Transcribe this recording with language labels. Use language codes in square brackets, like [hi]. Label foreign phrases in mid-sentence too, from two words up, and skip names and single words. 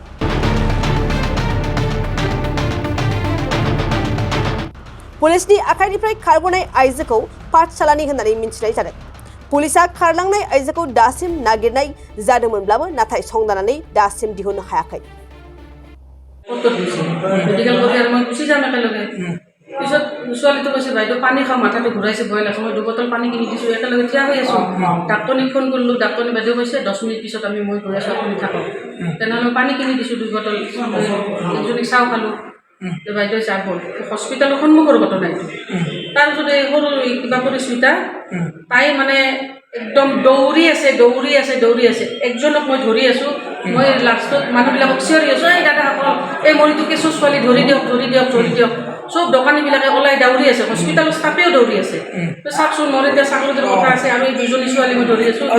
[brx] पुलिसनि आखाइनिफ्राय खारग'नाय आइजोखौ पाठशालानि होननानै मिन्थिनाय जादों पुलिसा खारलांनाय आइजोखौ दासिम नागिरनाय जादोंमोनब्लाबो नाथाय संदाननानै दासिम दिहुननो हायाखै [as] मेडिकल কৰি আৰু মই গুচি যাম একেলগে পিছত ছোৱালীটো কৈছে বাইদেউ পানী খাওঁ মাথাটো ঘূৰাইছে ভয় লাগছে মই 2 বটল পানী কিনি দিছোঁ একেলগে থিয় হৈ আছোঁ ডাক্তৰনীক ফোন কৰিলোঁ ডাক্তৰনী বাইদেউ কৈছে 10 মিনিট পিছত মই গৈ আছোঁ আপুনি থাকক তেনেহ'লে পানী কিনি দিছোঁ 2 বটল একজনীক চাহ খালোঁ বাইদেউ চাহ গ'ল হস্পিটেলৰ সন্মুখৰ ঘটনা এইটো তাৰপিছত এই সৰু কিবা পৰিস্মিতা তাই মানে একদম দৌৰি আছে একজনক মই ধৰি আছোঁ মই লাষ্টত মানুহবিলাকক চিঞৰি আছোঁ এই দাদাসকল এই মৰিটো কেঁচু ছোৱালী ধৰি দিয়ক চব দোকানীবিলাকে ওলাই দৌৰি আছে হস্পিটেলৰ ষ্টাফেও দৌৰি আছে তো চাওকচোন মোৰ এতিয়া চাকৰিৰ কথা আছে আৰু এই দুজনী ছোৱালী মই ধৰি আছোঁ